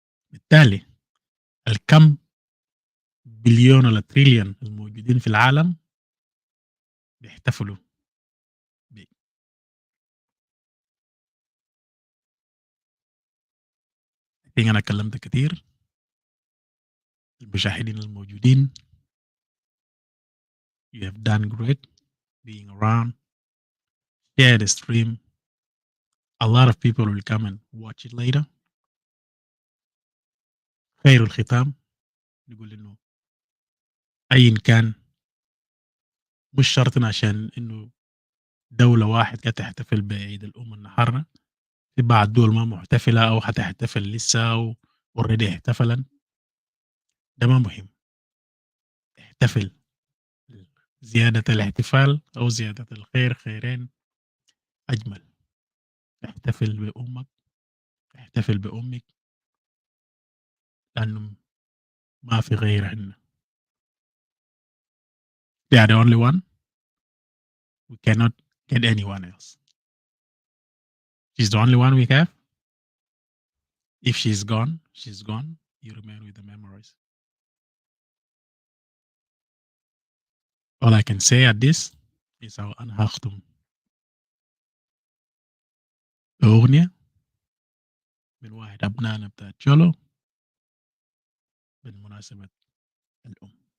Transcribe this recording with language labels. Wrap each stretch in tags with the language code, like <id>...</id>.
<ar>بالتالي الكم بليون ولا تريليون الموجودين في العالم بيحتفلوا أنا كلمت كتير المشاهدين الموجودين.</ar> <en>You have done great being around. Share the stream. A lot of people will come and watch it later.</en> <ar>خير الختام نقول إنه أي كان مش شرط عشان إنه دولة واحد قاعدة تحتفل بعيد الأم النهاردة، في بعض دول ما محتفلة أو حتحتفل لسه أو already احتفلا. ده ما مهم. احتفل. زيادة الاحتفال أو زيادة الخير خيرين أجمل. احتفل بأمك، احتفل بأمك، لأنه ما في غيرهن.</ar> <en>They are the only one. We cannot get anyone else. She's the only one we have. If she's gone, she's gone. You remain with the memories. All I can say at this is</en> <ar>أنا هختم أغنية من واحد أبنائنا بتاع تشولو بالمناسبة الأم.</ar>